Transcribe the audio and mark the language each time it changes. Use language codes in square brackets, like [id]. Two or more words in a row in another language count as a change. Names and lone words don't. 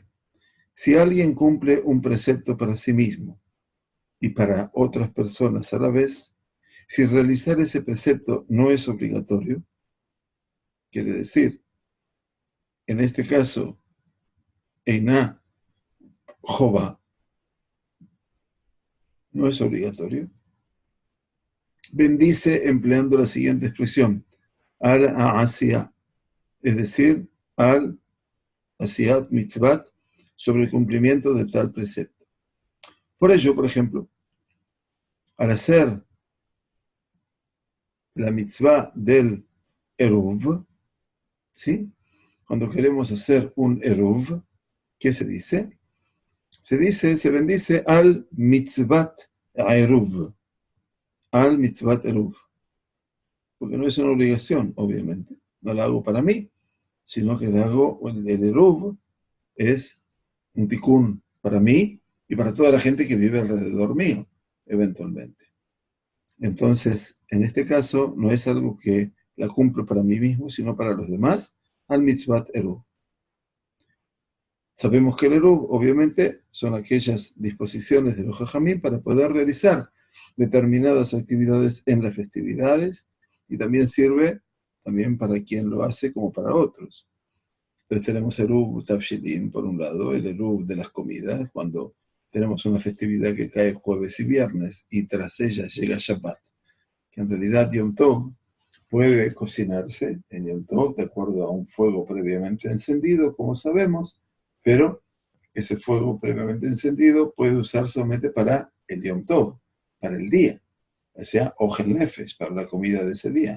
[es] Si alguien cumple un precepto para sí mismo y para otras personas a la vez, si realizar ese precepto no es obligatorio, quiere decir, en este caso, [he] אינה חובה, [es] no es obligatorio, bendice empleando la siguiente expresión, [he] על עשיית, [es] es decir, [he] על עשיית מצות, [es] sobre el cumplimiento de tal precepto. Por ello, por ejemplo, al hacer la mitzvah del Eruv, ¿sí? Cuando queremos hacer un Eruv, ¿qué se dice? se bendice [he] על מצות עירוב, על מצות עירוב, [es] porque no es una obligación, obviamente, no la hago para mí, sino que la hago, el eruv es un tikkun para mí y para toda la gente que vive alrededor mío, eventualmente. Entonces, en este caso, no es algo que la cumplo para mí mismo, sino para los demás, [he] על מצות עירוב. [es] Sabemos que el eruv, obviamente, son aquellas disposiciones de los jajamim para poder realizar determinadas actividades en las festividades y también sirve también para quien lo hace como para otros. Entonces tenemos [he] עירוב תבשילין, [es] por un lado, el eruv de las comidas, cuando tenemos una festividad que cae jueves y viernes y tras ella llega Shabbat, que en realidad Yom Tov puede cocinarse en Yom Tov de acuerdo a un fuego previamente encendido, como sabemos, pero ese fuego previamente encendido puede usarse solamente para el Yom Tov, para el día, o sea, [he] אוכל נפש, [es] para la comida de ese día.